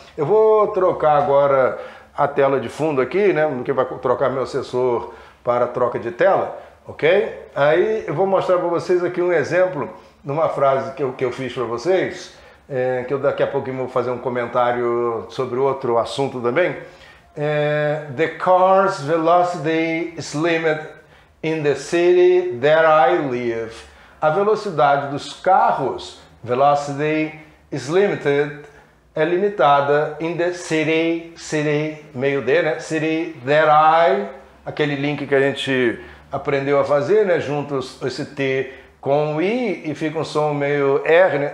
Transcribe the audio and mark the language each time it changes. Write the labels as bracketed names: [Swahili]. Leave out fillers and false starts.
[Portuguese] Eu vou trocar agora a tela de fundo aqui, né? Que vai trocar meu assessor para troca de tela, ok? Aí eu vou mostrar para vocês aqui um exemplo de uma frase que eu fiz para vocês, que eu daqui a pouquinho vou fazer um comentário sobre outro assunto também. [English] The car's velocity is limited in the city that I live. [Portuguese] A velocidade dos carros, [English] velocity is limited, [Portuguese] é limitada [English] in the city, [Portuguese] meio D, né? [English] City that I, [Portuguese] aquele link que a gente aprendeu a fazer, né? Juntos esse T com o I e fica um som meio R, né?